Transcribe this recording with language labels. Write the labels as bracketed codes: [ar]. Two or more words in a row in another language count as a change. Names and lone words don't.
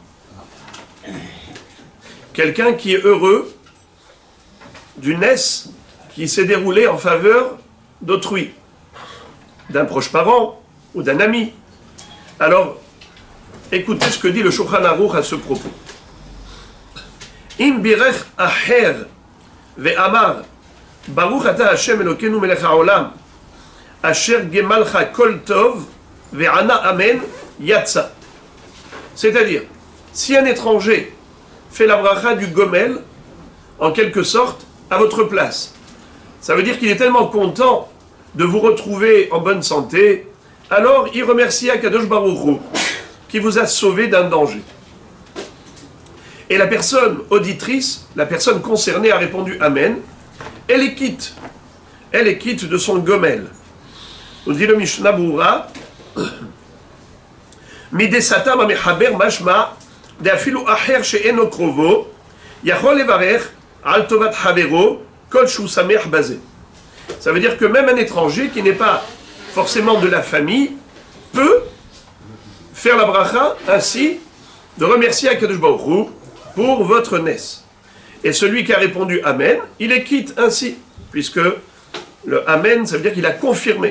[fr] Quelqu'un qui est heureux du nes qui s'est déroulé en faveur d'autrui, d'un proche parent ou d'un ami. Alors, écoutez ce que dit le Shulchan Aruch à ce propos. [he] אם בירך אחר ואמר ברוך אתה ה' אלוקינו מלך העולם אשר גמלך כל טוב וענה אמן יצא. [fr] C'est-à-dire, si un étranger fait la bracha du Gomel, en quelque sorte, à votre place, ça veut dire qu'il est tellement content de vous retrouver en bonne santé, alors il remercie [he] הקדוש ברוך הוא [fr] qui vous a sauvé d'un danger. Et la personne auditrice, la personne concernée a répondu Amen. Elle est quitte de son Gomel. Nous dit le Mishnah Berurah, [he] מדסתם המחבר משמע דאפילו אחר שאינו קרובו יכול לברך על טובת חבירו כל שהוא שמח בזה. [fr] Ça veut dire que même un étranger qui n'est pas forcément de la famille peut faire la bracha ainsi de remercier [he] הקדוש ברוך הוא [fr] pour votre nes. Et celui qui a répondu Amen, il est quitte ainsi, puisque le Amen, ça veut dire qu'il a confirmé.